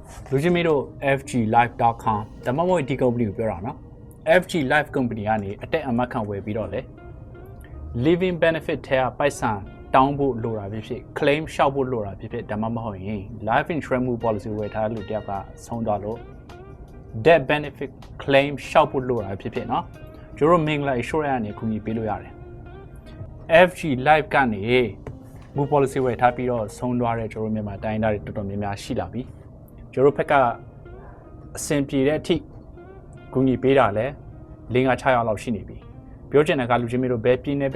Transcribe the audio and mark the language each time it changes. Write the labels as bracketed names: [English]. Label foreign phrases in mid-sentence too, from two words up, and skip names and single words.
[Burmese] လူချင်းမီတို့ fglive.com ဒါမှမဟုတ်ဒီ company ကိုပြောတာနော် FG Live company ကနေအတက်အမှတ်ခံဝယ်ပြီးတော့လေ [English] living benefit [Burmese] ထဲကပိုက်ဆံတောင်းဖို့လိုတာဖြစ်ဖြစ် claim ရှောက်ဖို့လိုတာဖြစ်ဖြစ်ဒါမှမဟုတ်ရင် [English] life insurance policy [Burmese] ဝယ်ထားလို့တယောက်ကဆုံးသွားလို့ [English] death benefit claim [Burmese] ရှောက်ဖို့လိုတာဖြစ်ဖြစ်နော်ကျွန်တော် Mingla Insurance ကနေကူညီပေးလို့ရတယ် FG Live ကနေမူ policy ဝယ်ထားပြီးတော့ဆုံးသွားတဲ့ကျွန်တော်မြန်မာတိုင်းသားတွေတော်တော်များများရှိလာပြီကျွန်တော်ဘက်ကအဆင်ပြေတဲ့အထိကူညီပေးတာလဲ6-6ယောက်လောက်ရှိနေပြီပြောချင်တဲ့ကလူချင်းမျိုးတို့ဘယ်ပြည်နယ်ဘယ်